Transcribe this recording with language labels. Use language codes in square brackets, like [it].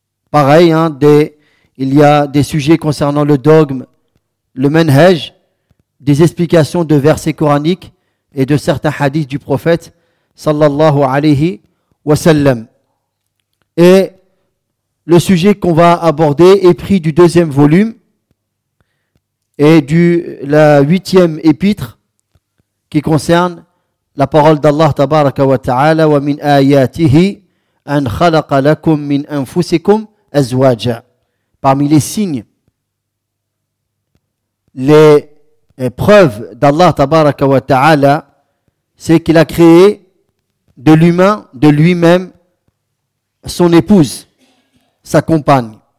[fr] Pareil, il y a des sujets concernant le dogme, le manhaj, des explications de versets coraniques et de certains hadiths du prophète sallallahu alayhi wa sallam. Et le sujet qu'on va aborder est pris du deuxième volume et de la huitième épître qui concerne la parole d'Allah tabaraka wa ta'ala wa min ayatihi. [ar] أن خلق لكم من أنفسكم أزواجا. [fr] Parmi les signes, les preuves d'Allah tabaraka wa ta'ala, c'est qu'il a créé de l'humain, de lui-même, son épouse, sa compagne.